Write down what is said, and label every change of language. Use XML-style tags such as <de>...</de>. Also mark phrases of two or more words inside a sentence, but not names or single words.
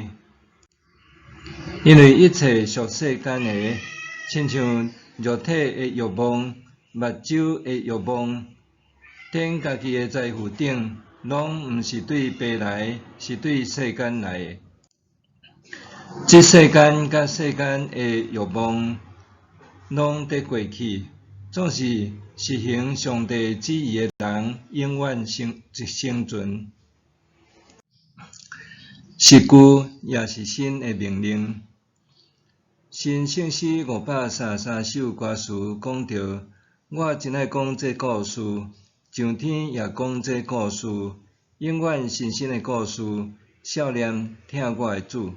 <nan>因为一切属世间的，亲像肉体的欲望、目睭的欲望，踮家己的财富顶，拢毋是对爸来，是对世间来的。这世间甲世间的欲望，拢得过去。总是实行上帝旨意的人，永远生存。是旧也是新的命令。新圣诗533首歌词讲着：我真爱讲这故事，上天也讲这故事，永远新鲜的故事，少年听我的主。</nan>